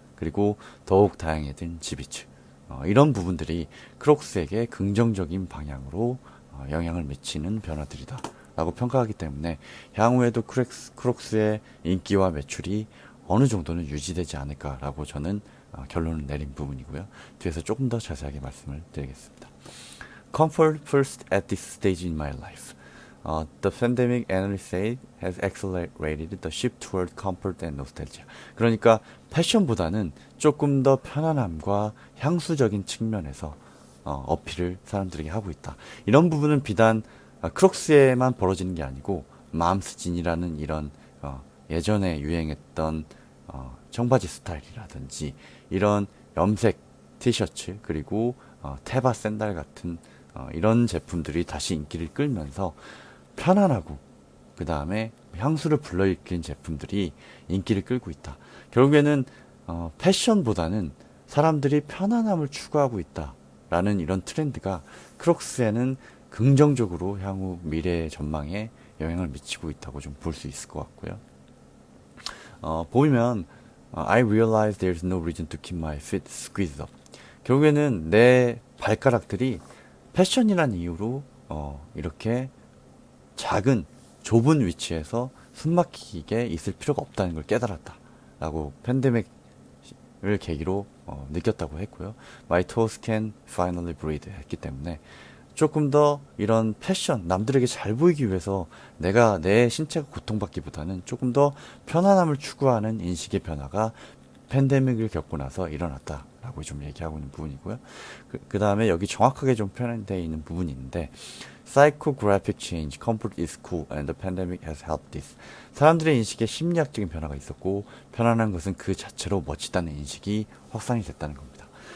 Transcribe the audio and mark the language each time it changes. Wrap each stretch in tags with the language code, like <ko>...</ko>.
<ko>그리고 더욱 다양해진 지비츠. 이런 부분들이 크록스에게 긍정적인 방향으로 영향을 미치는 변화들이다 라고 평가하기 때문에 향후에도 크록스의 인기와 매출이 어느 정도는 유지되지 않을까라고 저는 결론을 내린 부분이고요. 뒤에서 조금 더 자세하게 말씀을 드리겠습니다.</ko> <en>Comfort first at this stage in my life. The pandemic, analysts say, has accelerated the shift toward comfort and nostalgia.</en> <ko>그러니까 패션보다는 조금 더 편안함과 향수적인 측면에서 어필을 사람들에게 하고 있다. 이런 부분은 비단 크록스에만 벌어지는 게 아니고 맘스진이라는 이런 예전에 유행했던 청바지 스타일이라든지 이런 염색 티셔츠, 그리고 테바 샌들 같은 이런 제품들이 다시 인기를 끌면서 편안하고 그 다음에 향수를 불러일으킨 제품들이 인기를 끌고 있다. 결국에는 패션보다는 사람들이 편안함을 추구하고 있다라는 이런 트렌드가 크록스에는 긍정적으로 향후 미래의 전망에 영향을 미치고 있다고 좀 볼 수 있을 것 같고요. 보면</ko> <en>I realize there's no reason to keep my feet squeezed up.</en> <ko>결국에는 내 발가락들이 패션이란 이유로 이렇게 작은 좁은 위치에서 숨막히게 있을 필요가 없다는 걸 깨달았다 라고 팬데믹을 계기로 느꼈다고 했고요.</ko> <en>My toes can finally breathe</en> <ko>했기 때문에 조금 더 이런 패션, 남들에게 잘 보이기 위해서 내가 내 신체가 고통받기보다는 조금 더 편안함을 추구하는 인식의 변화가 팬데믹을 겪고 나서 일어났다라고 좀 얘기하고 있는 부분이고요. 그 다음에 여기 정확하게 좀 표현되어 있는 부분이 있는데,</ko> <en>Psychographic change, comfort is cool, and the pandemic has helped this.</en> <ko>사람들의 인식에 심리학적인 변화가 있었고, 편안한 것은 그 자체로 멋지다는 인식이 확산이 됐다는 겁니다.</ko>